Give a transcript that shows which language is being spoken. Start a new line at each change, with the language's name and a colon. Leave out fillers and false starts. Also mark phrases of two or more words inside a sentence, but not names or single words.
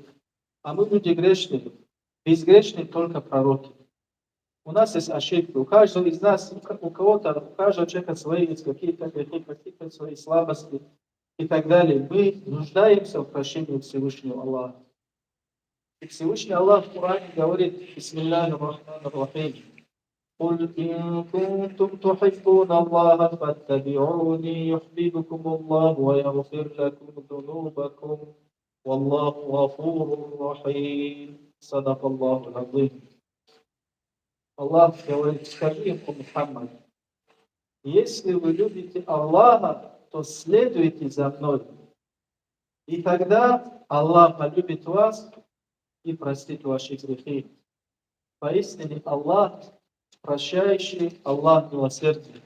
Russian: А мы люди грешные, безгрешные только пророки. У нас есть ошибки, у каждого из нас, у кого-то, у каждого человека свои есть какие-то грехи, какие-то свои слабости и так далее. Мы нуждаемся в прощении Всевышнего Аллаха. И Всевышний Аллах в Коране говорит:
Arabic: «بسم الله الرحمن الرحيم. قل إن كنتم تحبون الله فاتبعوني يحببكم الله ويغفر لكم ذنوبكم والله غفور رحيم». صدق الله العظيم.
Russian: Аллах говорит: скажи им, Мухаммад, если вы любите Аллаха, то следуйте за мной. И тогда Аллах полюбит вас и простит ваши грехи. Поистине Аллах прощающий, Аллах милосердный.